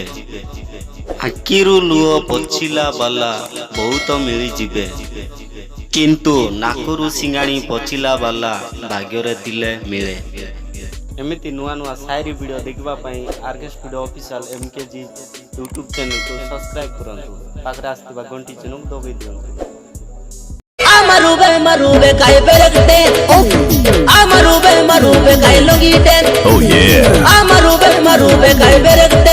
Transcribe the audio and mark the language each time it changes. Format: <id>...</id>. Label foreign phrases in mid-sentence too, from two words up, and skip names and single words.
<or>ଆଖିରୁ ଲୁହ ପୋଛିଲା ବାଲା ବହୁତ ମିଳିଯିବେ, କିନ୍ତୁ ନାକରୁ ସିଙ୍ଗାଣି ପୋଛିଲା ବାଲା ଭାଗ୍ୟରେ ଥିଲେ ମିଳେ। ଏମିତି ନୂଆ ନୂଆ ସାୟରୀ ଭିଡ଼ିଓ ଦେଖିବା ପାଇଁ ଆର୍କେ ଷ୍ଟୁଡ଼ିଓ ଅଫିସିଆଲ MKG ୟୁଟ୍ୟୁବ୍ ଚ୍ୟାନେଲକୁ ସବସ୍କ୍ରାଇବ୍ କରନ୍ତୁ। ପାଖରେ ଆସିଥିବା ଘଣ୍ଟି ଚିହ୍ନକୁ ଦବାଇ ଦିଅନ୍ତୁ। Amarube kai berekten Amarube kai logiten Oh yeah Amarube kai berekten</or>